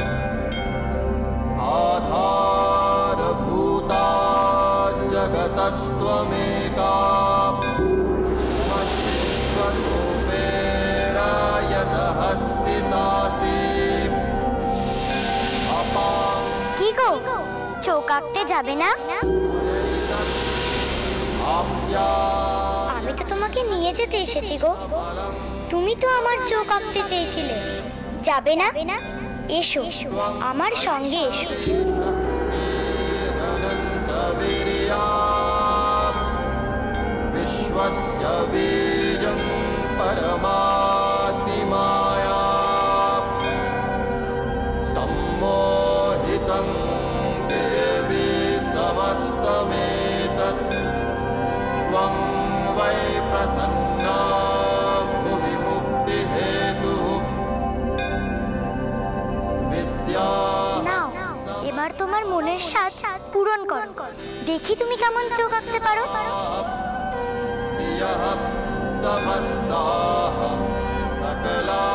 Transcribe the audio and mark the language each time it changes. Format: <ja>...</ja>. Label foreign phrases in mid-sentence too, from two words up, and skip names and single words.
<sa>आधारभूता जगतस्त्वमेका स्वरूपेण यतः स्थितासि।</sa> <bn>কি গো, চোখ আঁকতে যাবে না? আমি তো তোমাকে নিয়ে যেতে এসেছি গো। তুমি তো আমার চোখ আঁকতে চেয়েছিলে, যাবে না? এসো আমার সঙ্গে এসো।</bn> <sa>विश्वस्य बीजं परमासि माया सम्मोहितं देवी समस्तमेतत् त्वं वै प्रसन्ना भुवि मुक्तिहेतुः विद्या।</sa> <bn>নাও এবার তোমার মনের স্বাদ পূরণ করো, দেখি তুমি কেমন চোখ আঁকতে পারো।</bn> <sa>समस्ताः सकला</sa>